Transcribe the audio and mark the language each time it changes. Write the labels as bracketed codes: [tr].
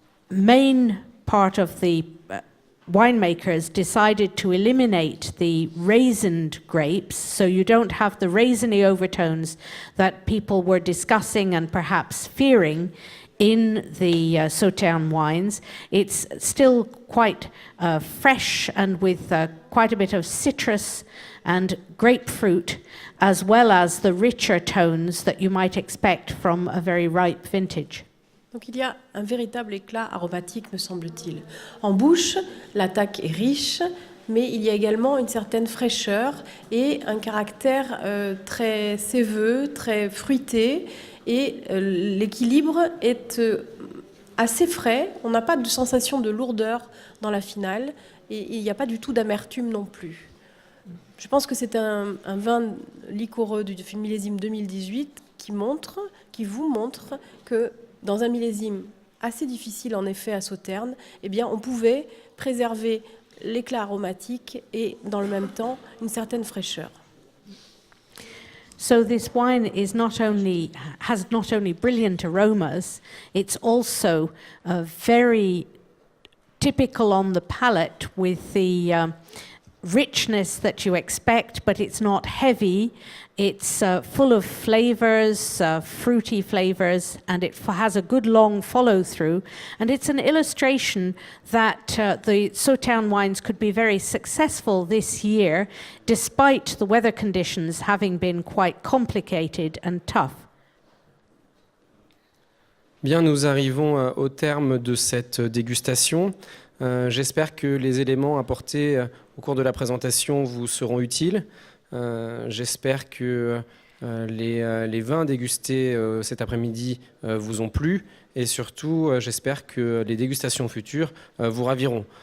[en] main part of the winemakers decided to eliminate the raisined grapes, so you don't have the raisiny overtones that people were discussing and perhaps fearing in the Sauternes wines. It's still quite fresh and with quite a bit of citrus and grapefruit, as well as the richer tones that you might expect from a very ripe vintage. [fr] Donc il y a un véritable éclat aromatique, me semble-t-il. En bouche, l'attaque est riche, mais il y a également une certaine fraîcheur et un caractère très séveux, très fruité, et l'équilibre est assez frais. On n'a pas de sensation de lourdeur dans la finale, et il n'y a pas du tout d'amertume non plus. Je pense que c'est un vin liquoreux du millésime 2018 qui vous montre que dans un millésime assez difficile en effet à Sauternes, eh bien, on pouvait préserver l'éclat aromatique et dans le même temps une certaine fraîcheur. [en] So this wine is has not only brilliant aromas, it's also very typical on the palate with the richness that you expect, but it's not heavy. It's full of flavors, fruity flavors, and it has a good long follow-through. And it's an illustration that the Sauternes wines could be very successful this year, despite the weather conditions having been quite complicated and tough. [fr] Bien, nous arrivons au terme de cette dégustation. J'espère que les éléments apportés au cours de la présentation vous seront utiles. J'espère que les vins dégustés cet après-midi vous ont plu et surtout j'espère que les dégustations futures vous raviront.